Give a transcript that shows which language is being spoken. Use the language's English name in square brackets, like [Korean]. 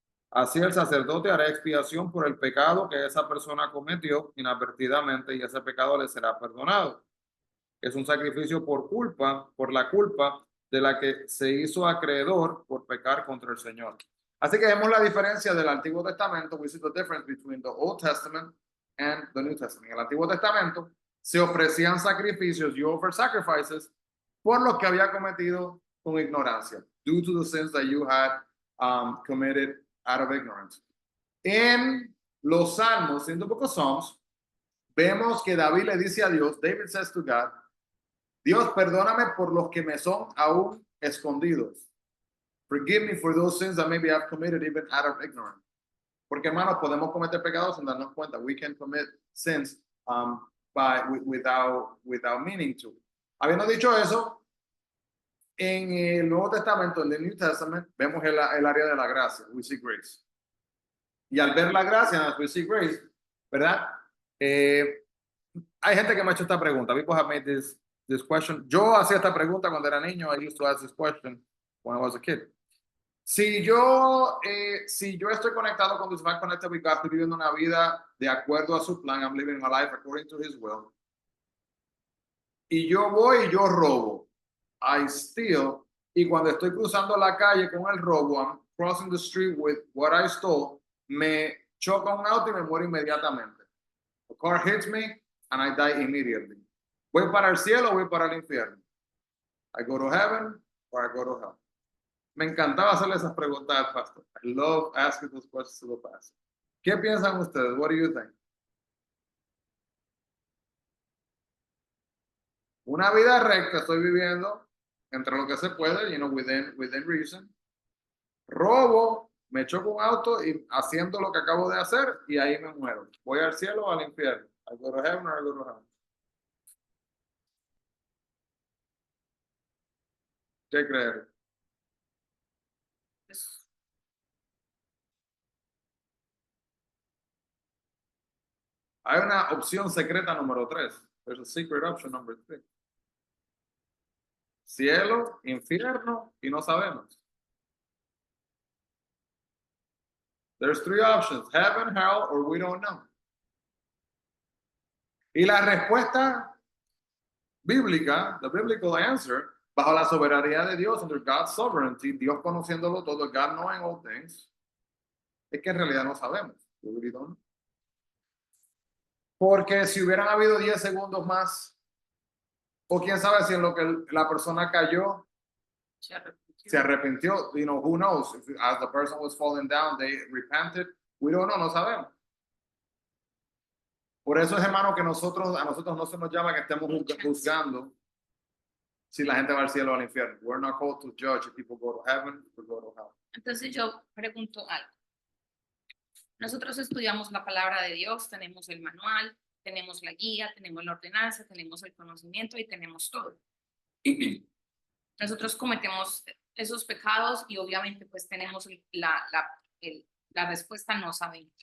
[Spanish] Así el sacerdote hará expiación por el pecado que esa persona cometió inadvertidamente y ese pecado le será perdonado. Es un sacrificio por culpa, por la culpa de la que se hizo acreedor por pecar contra el Señor. Así que vemos la diferencia del Antiguo Testamento. [English] We see the difference between the Old Testament and the New Testament. [Spanish] En el Antiguo Testamento se ofrecían sacrificios, [English] you offer sacrifices, [Spanish] por lo que había cometido con ignorancia, [English] due to the sins that you had committed out of ignorance. [Spanish] En los Salmos, [English] in the book of Psalms, [Spanish] vemos que David le dice a Dios, [English] David says to God, [Spanish] Dios, perdóname por los que me son aún escondidos. [English] Forgive me for those sins that maybe I've committed even out of ignorance. [Spanish] Porque, hermanos, podemos cometer pecados sin darnos cuenta. [English] We can commit sins without meaning to. [Spanish] Habiendo dicho eso, en el Nuevo Testamento, en el New Testament, vemos el área de la gracia. [English] We see grace. [Spanish] Y al ver la gracia, [English] as we see grace, [Spanish] ¿verdad? Hay gente que me ha hecho esta pregunta. [English] People have made this question. [Spanish] Yo hacía esta pregunta cuando era niño. [English] I used to ask this question when I was a kid. [Spanish] Si yo estoy conectado con Dios, [English] I'm connected with God, [Spanish] estoy viviendo una vida de acuerdo a su plan, [English] I'm living my life according to His will, [Spanish] y yo voy y yo robo, [English] I steal, [Spanish] y cuando estoy cruzando la calle con el robo, [English] I'm crossing the street with what I stole, [Spanish] me choca un auto y me muero inmediatamente. [English] The car hits me and I die immediately. [Spanish] ¿Voy para el cielo o voy para el infierno? [English] I go to heaven or I go to hell. [Spanish] Me encantaba hacerle esas preguntas al pastor. [English] I love asking those questions to the pastor. [Spanish] ¿Qué piensan ustedes? [English] What do you think? [Spanish] Una vida recta estoy viviendo entre lo que se puede, [English] within reason. [Spanish] Robo, me choco un auto y haciendo lo que acabo de hacer y ahí me muero. ¿Voy al cielo o al infierno? [English] I go to heaven or I go to hell. [Spanish] ¿Qué creen? Pues, Hay una opción secreta número 3. [English] There's a secret option number 3. [Spanish] Cielo, infierno y no sabemos. [English] There's 3 options, heaven, hell, or we don't know. [Spanish] Y la respuesta bíblica, [English] the biblical answer, [Spanish] bajo la soberanía de Dios, [English] under God's sovereignty, [Spanish] Dios conociéndolo todo, [English] God knowing all things, [Spanish] es que en realidad no sabemos. [English] We really don't know. [Spanish] Porque si hubieran habido 10 segundos más, o quién sabe si en lo que la persona cayó, se arrepintió, [English] you know, who knows? If, as the person was falling down, they repented. We don't know, [Spanish] no sabemos. Por eso es, hermano, que a nosotros no se nos llama que estemos juzgando si la gente va al cielo o al infierno. [English] We're not called to judge if people go to heaven or go to hell. [Spanish] Entonces yo pregunto algo. Nosotros estudiamos la palabra de Dios, tenemos el manual, tenemos la guía, tenemos la ordenanza, tenemos el conocimiento y tenemos todo. Nosotros cometemos esos pecados y obviamente pues tenemos la respuesta no saben.